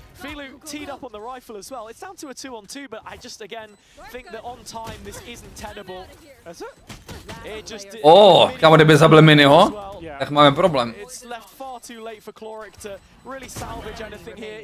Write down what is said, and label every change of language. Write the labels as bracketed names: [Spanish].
[English] Filu teed up on the rifle as well. It's down to a 2-on-2, but I just again think that on time this isn't tenable. Is it? It just [Czech] kámo, kdyby zabili Minnyho, tak máme problém. [English] It's left far too late for Chloric to really salvage anything here.